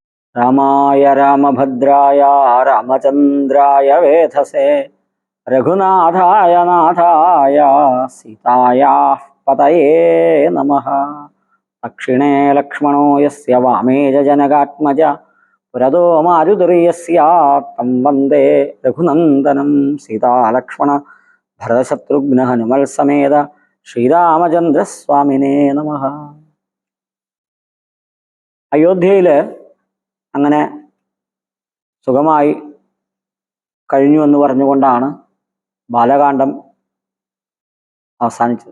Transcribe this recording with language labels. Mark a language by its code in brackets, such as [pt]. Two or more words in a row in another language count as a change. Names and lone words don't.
[sa] रामाय रामभद्राय रामचन्द्राय वेधसे रघुनाथाय नाथाय सीतायाः पतये नमः। दक्षिणे लक्ष्मणो यस्य वामे जनकात्मज पुरदो मारुतिर्यस्य तं वन्दे रघुनन्दनं। सीतालक्ष्मण भरतशत्रुघ्न हनुमल समेत ശ്രീരാമചന്ദ്രസ്വാമിനേ നമഃ. [ml] അയോധ്യയിൽ അങ്ങനെ സുഖമായി കഴിഞ്ഞു എന്ന് പറഞ്ഞുകൊണ്ടാണ് ബാലകാന്ഡം അവസാനിച്ചത്.